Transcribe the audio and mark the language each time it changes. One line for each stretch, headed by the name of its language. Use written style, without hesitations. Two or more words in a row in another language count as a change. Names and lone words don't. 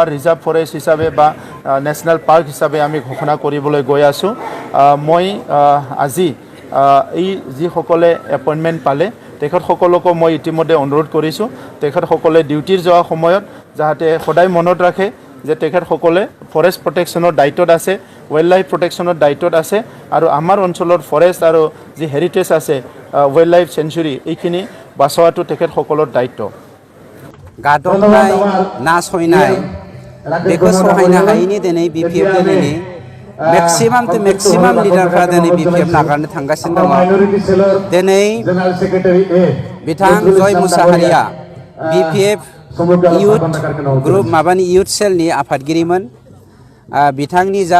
English: reserve forest
Assamese: হিচাপে বা
English: national park
Assamese: হিচাপে আমি ঘোষণা কৰিবলৈ গৈ আছোঁ মই আজি এই যিসকলে এপইণ্টমেণ্ট পালে তেখেতসকলকো মই ইতিমধ্যে অনুৰোধ কৰিছোঁ তেখেতসকলে ডিউটিৰ যোৱা সময়ত যাতে সদায় মনত ৰাখে যে তেখেতসকলে
English: forest protection
Assamese: দায়িত্বত আছে
English: wildlife protection
Assamese: দায়িত্বত আছে আৰু আমাৰ অঞ্চলৰ ফৰেষ্ট আৰু যি হেৰিটেজ আছে
English: wildlife sanctuary
Assamese: এইখিনি বাচোৱাটো তেখেতসকলৰ দায়িত্ব
Bodo: गादबनाय नासयनाय बेखौ सहायनो हायैनि दिनै बिपिएफ दिनैनि
English: maximum to maximum
Bodo: लिडारफ्रा दिनै बिपिएफ नागारनो थांगासिनो दङ दिनै बिथां जय मुसाहारिया बिपिएफ
English: youth group
Bodo: माबानि
English: youth cell
Bodo: आफादगिरिमोन बिथांनि जा